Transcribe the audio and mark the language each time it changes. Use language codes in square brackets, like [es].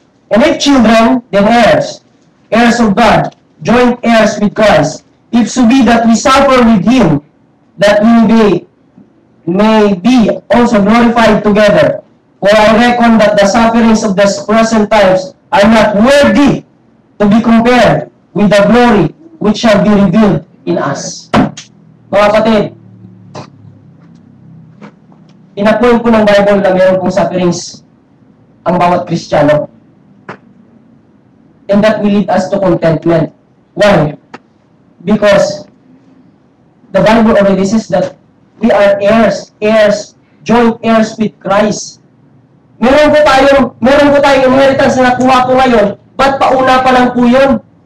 [en] And if children, then heirs, heirs of God, joint heirs with Christ, if so be that we suffer with him, that we may be also glorified together. For I reckon that the sufferings of the present times are not worthy to be compared with the glory which shall be revealed in us. [tl] Mga kapatid, inapoint po ng Bible na mayroon pong sufferings ang bawat Kristiyano. [en] And that will lead us to contentment. Why? Because the Bible already says that we are heirs, joint heirs with Christ. [tl] Meron po tayong inheritance na nakuha po ngayon, but pauna pa lang po yun.